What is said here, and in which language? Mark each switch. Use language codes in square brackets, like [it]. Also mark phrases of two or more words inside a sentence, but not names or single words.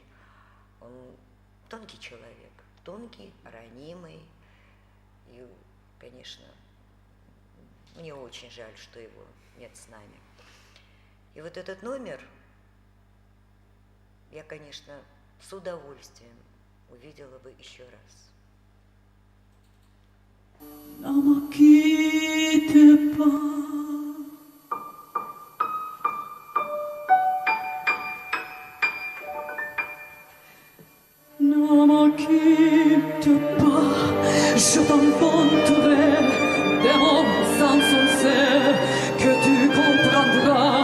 [ru] Он тонкий человек, тонкий, ранимый. И, конечно, мне очень жаль, что его нет с нами. И вот этот номер я, конечно, с удовольствием увидела бы еще раз. [fr] Ne me quitte pas. Ne me quitte pas, je t'inventerai des mots insensés que tu comprendras.